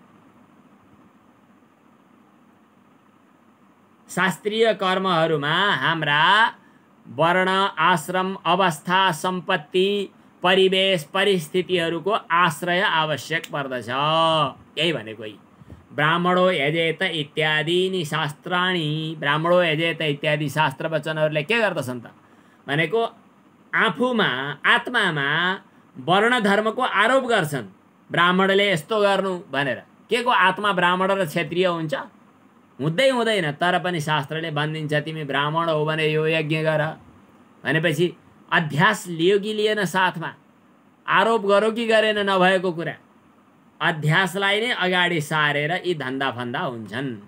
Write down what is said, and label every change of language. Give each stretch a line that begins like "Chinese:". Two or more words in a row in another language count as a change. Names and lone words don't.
Nepali: शास्त्रीय कर्महरूमा हाम्रा वर्ण, आश्रम, अवस्था, सम्पत्ति, परिवेश, परिस्थितिहरूको आश्रय आवश्यक पर्दछ। यही भनेको
Sanskrit: ब्राह्मणो यजेत इत्यादि शास्त्राणि। ब्राह्मणो यजेत
Nepali: इत्यादि शास्त्र वचनहरूले के गर्दछन् त भनेको आफूमा, आत्मामा वर्ण धर्मको आरोप गर्छन्। ब्राह्मणले यस्तो गर्नु भनेर। के को आत्मा ब्राह्मण र क्षत्रिय हुन्छ? हुँदै हुँदैन, तर पनि शास्त्रले भनिदिन्छ तिमी ब्राह्मण हो भने यो यज्ञ गर भनेपछि अध्यास लियो कि लिएन साथमा, आरोप गरो कि गरेन नभएको कुरा, अध्यासलाई नै अगाडि सारेर यी धन्दा फन्दा हुन्छन्।